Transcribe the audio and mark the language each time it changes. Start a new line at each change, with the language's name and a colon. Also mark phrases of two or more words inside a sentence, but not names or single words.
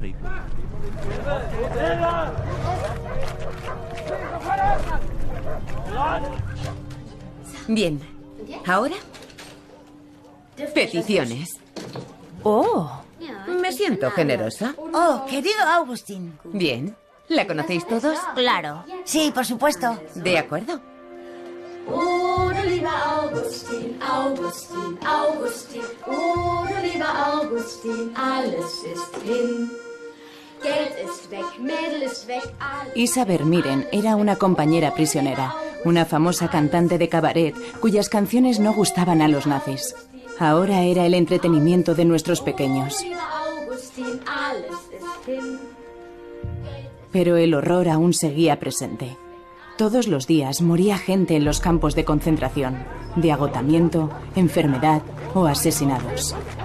Spanish: Bien. ¿Ahora? Peticiones. ¡Oh! Me siento generosa. Oh, querido Augustin. Bien. ¿La conocéis todos? Claro. Sí, por supuesto. De acuerdo.
German: Oh, du lieber Augustin, Augustin, Augustin. Oh, du lieber Augustin, alles ist hin. Geld ist weg, Mädel ist weg, alles.
Spanish: Isa Vermiren era una compañera prisionera, una famosa cantante de cabaret cuyas canciones no gustaban a los nazis. Ahora era el entretenimiento de nuestros pequeños. Pero el horror aún seguía presente. Todos los días moría gente en los campos de concentración, de agotamiento, enfermedad o asesinados.